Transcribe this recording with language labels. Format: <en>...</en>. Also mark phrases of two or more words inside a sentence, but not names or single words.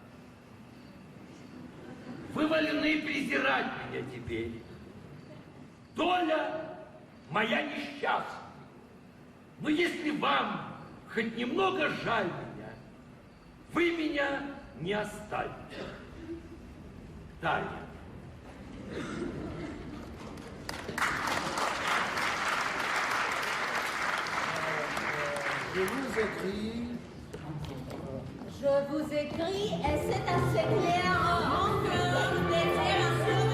<ru>Вы вольны презирать меня теперь. Доля моя несчастна. Но если вам хоть немного жаль меня, вы меня не оставите. Таня.</ru> <fr>Je vous écris et c'est assez clair. Encore plaisir à</fr>